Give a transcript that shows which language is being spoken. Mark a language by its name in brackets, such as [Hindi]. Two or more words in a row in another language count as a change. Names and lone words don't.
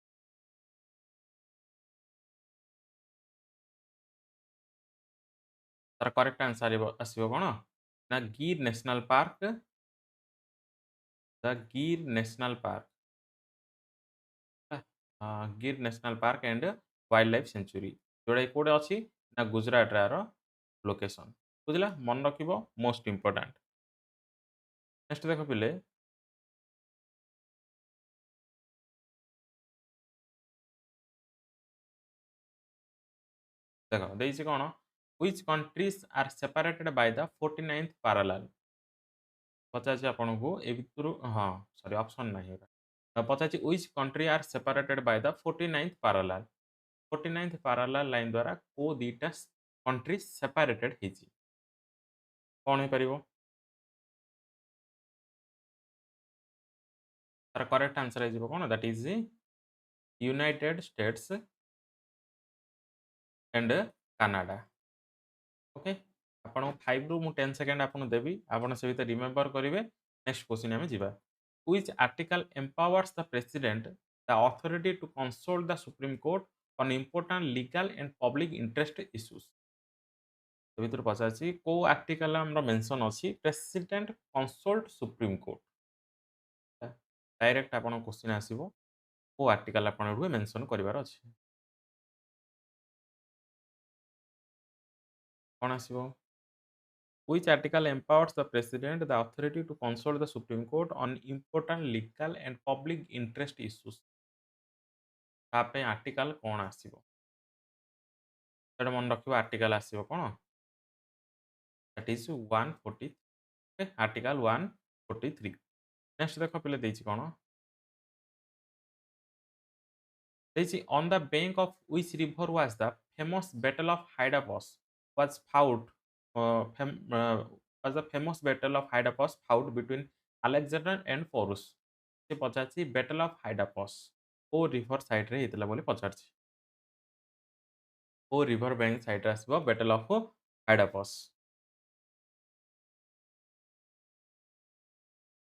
[Odia] ତାର [English] correct answer [Odia] ଆସିବ କ'ଣ ନା ଗିର୍ ନ୍ୟାସନାଲ୍ ପାର୍କ ଦ ଗିର୍ ନ୍ୟାସନାଲ୍ ପାର୍କ ଗିର୍ ନ୍ୟାସନାଲ୍ ପାର୍କ ଆଣ୍ଡ ୱାଇଲ୍ଡ ଲାଇଫ୍ ସେଞ୍ଚୁରୀ ଯୋଉଟାକି କୋଉଠି ଅଛି ନା ଗୁଜରାଟରେ ଆର ଲୋକେସନ୍ ବୁଝିଲା ମନେ ରଖିବ [English] most important. [Odia] ନେକ୍ସଟ ଦେଖ ପିଲେ ଦେଖ ଦେଇଛି କ'ଣ [English] which countries are separated by the 49th parallel? [Odia] ପଚାରିଛି ଆପଣଙ୍କୁ ଏ ଭିତରୁ ହଁ ସରି ଅପସନ୍ ନାହିଁ ଏଟା ପଚାରିଛି [English] which country are separated by the 49th parallel? 49th parallel [Odia] ଲାଇନ୍ ଦ୍ୱାରା କୋଉ ଦିଟା [English] country separated [Odia] ହେଇଛି କ'ଣ ହେଇପାରିବ? ତାର [English] correct answer [Odia] ହେଇଯିବ କ'ଣ [English] that is United States and Canada. [Odia] ଓକେ, ଆପଣଙ୍କୁ 5ରୁ ମୁଁ 10 ସେକେଣ୍ଡ ଆପଣଙ୍କୁ ଦେବି ଆପଣ ସେ ଭିତରେ ରିମେମ୍ବର କରିବେ। [English] next question [Odia] ଆମେ ଯିବା। [English] Which article empowers the president the authority to consult the Supreme Court on important legal and public interest issues? [Odia] ସେ ଭିତରୁ ପଚାରିଛି କୋଉ ଆର୍ଟିକଲ ଆମର ମେନସନ୍ ଅଛି [English] president consult Supreme Court? [Odia] ଡାଇରେକ୍ଟ ଆପଣଙ୍କ କ୍ୱେଶ୍ଚିନ୍ ଆସିବ କୋଉ ଆର୍ଟିକଲ ଆପଣ ଏଠୁ ମେନସନ୍ କରିବାର ଅଛି କ'ଣ ଆସିବ? [English] Which article empowers the president the authority to consult the Supreme Court on important legal and public interest issues? [Odia] ତା ପାଇଁ ଆର୍ଟିକଲ କ'ଣ ଆସିବ? ସେଟା ମନେ ରଖିବ ଆର୍ଟିକଲ ଆସିବ କ'ଣ [English] that is 140 [Odia] ଆର୍ଟିକଲ 143। ନେକ୍ସଟ ଦେଖ ପିଲେ ଦେଇଛି କ'ଣ ଦେଇଛି [English] on the bank of which river was the famous battle of Hydaspes was fought was the famous battle of Hydaspes fought between Alexander and Porus? [Odia] ସେ ପଚାରିଛି [English] battle of Hydaspes [Odia] କୋଉ ରିଭର ସାଇଡରେ ହେଇଥିଲା ବୋଲି ପଚାରିଛି କୋଉ [English] river bank [Odia] ସାଇଡରେ ଆସିବ [English] battle of Hydaspes?